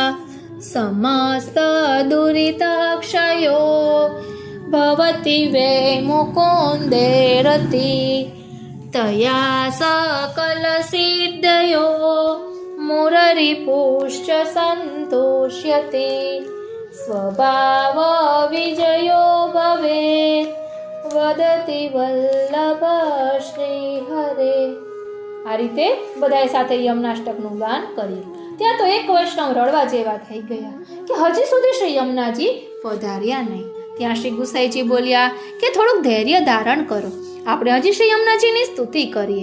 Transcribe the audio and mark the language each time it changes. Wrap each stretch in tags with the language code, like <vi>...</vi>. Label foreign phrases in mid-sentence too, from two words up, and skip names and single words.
<sa>समस्तदुरिताक्षयो भवति वै मुकुन्दे रति तया सकलसिद्धयो मुररिपुश्च सन्तोष्यते स्वभावविजयो भवेत् વદતિ વલ્લભ શ્રી હરે.</sa> <gu>આ રીતે બધાએ સાથે યમનાષ્ટકનું ગાન કર્યું. ત્યાં તો એક વૈષ્ણવ રડવા જેવા થઈ ગયા કે હજી સુધી શ્રી યમુનાજી પધાર્યા નહીં. ત્યાં શ્રી ગુસાઈજી બોલ્યા કે થોડુંક ધૈર્ય ધારણ કરો, આપણે હજી શ્રી યમુનાજીની સ્તુતિ કરીએ.</gu>